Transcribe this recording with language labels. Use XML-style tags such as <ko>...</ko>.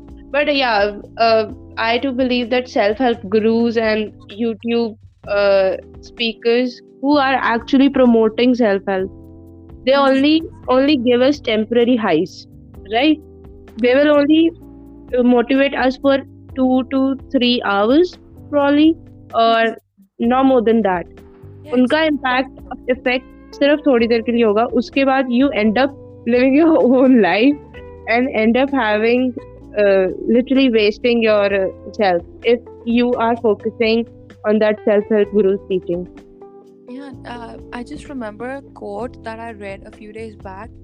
<en>But yeah, I do believe that self-help gurus and YouTube speakers who are actually promoting self-help, they only give us temporary highs, right? They will only motivate us for 2 to 3 hours probably, or no more than that.</en> <hi>उनका effect सिर्फ थोड़ी देर के लिए होगा. उसके बाद</hi> <en>you end up living your own life and end up having literally wasting yourself if you are focusing on that self-help guru's teaching. Yeah, I just remember a quote that I read a few days back.</en>